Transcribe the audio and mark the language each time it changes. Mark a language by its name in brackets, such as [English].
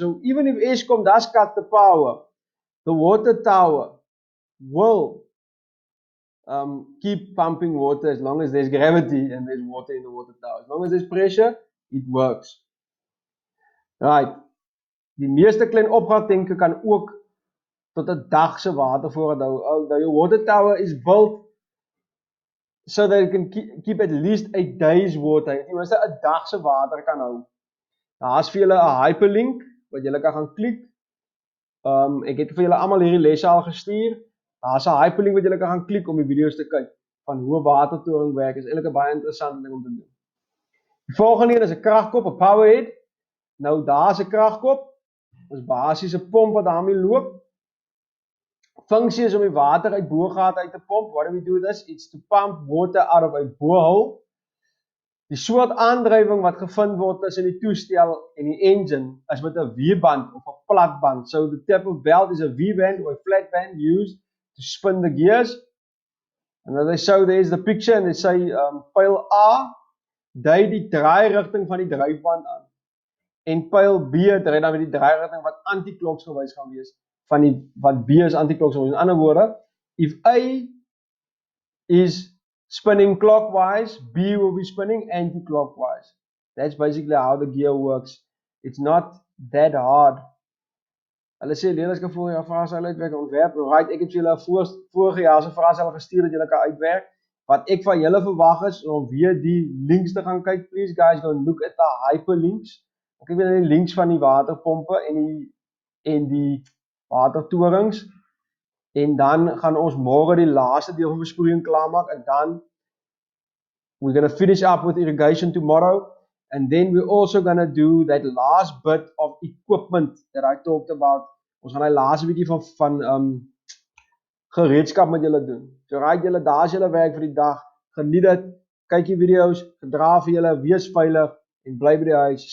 [English] So even if Eskom does cut the power, the water tower will keep pumping water as long as there's gravity and there's water in the water tower. As long as there's pressure, it works. Right. [Afrikaans] Die meeste klein opgaartanke kan ook tot 'n dag se watervoorraad hou. [English] The water tower is built so that it can keep at least a day's water. [Afrikaans] Jy moet 'n dag se water kan hou. Daar's vir julle 'n hyperlink wat julle kan gaan klik. Ek het vir julle almal hierdie lesse al gestuur. Daar's 'n hyperlink wat julle kan gaan klik om die video's te kyk van hoe 'n watertoring werk. Is eintlik 'n baie interessante ding om te doen. Die volgende een is 'n kragkop, 'n powerhead. Nou daar's 'n kragkop. Dis basies 'n pomp wat daarmee loop. funksie is om die water uit boorgate uit te pomp. [English] What do we do with this? It's to pump water out of a borehole. [Afrikaans] Die soort aandrywing wat gevind word tussen die toestel en die engine is met 'n wieband of 'n platband. [English] So the type of belt is a V-band or a flat band used to spin the gears. And as they show, there's the picture and they say [Afrikaans] pyl A dui die draairigting van die dryfband aan. En pyl B dui dan met die draairigting wat anti-kloksgewys gaan wees van die wat B is anti-kloksgewys. In ander woorde, [English] if A is spinning clockwise, B will be spinning anti-clockwise. That's basically how the gear works. It's not that hard. [Afrikaans] Hulle sê leerders kan voor jou vraestelle uitwerk en ontwerp. Right, ek het julle vorige jaar se vraestelle gestuur dat julle kan uitwerk. Wat ek van julle verwag is om weer die links te gaan kyk. [English] Please guys, go look at the hyperlinks. [Afrikaans] Kyk weer na die links van die waterpompe en die watertorings. En dan gaan ons môre die laaste deel van besproeiing klaarmaak en dan [English] we're going to finish up with irrigation tomorrow. And then we're also going to do that last bit of equipment that I talked about. [Afrikaans] Ons gaan die laaste bietjie van gereedskap met julle doen. So right julle, daar is julle werk vir die dag. Geniet dit. Kyk die video's, gedra vir julle, wees veilig en bly by die huis.